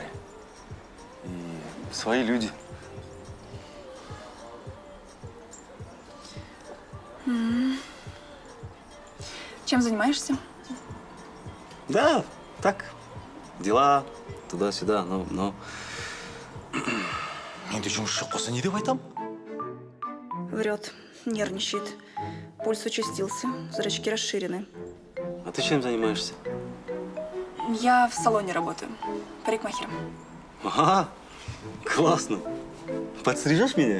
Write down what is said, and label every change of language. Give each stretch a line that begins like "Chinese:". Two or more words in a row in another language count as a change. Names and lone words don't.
Russian: И свои люди. Чем занимаешься? Да, так. Дела туда-сюда, но...
Kazakh: Енді жұмысшы қоса не деп айтам?
Russian: Врет, нервничает. Пульс участился, зрачки расширены. А ты чем занимаешься? Я в салоне работаю, парикмахером. Ага, классно. Подстрижешь меня?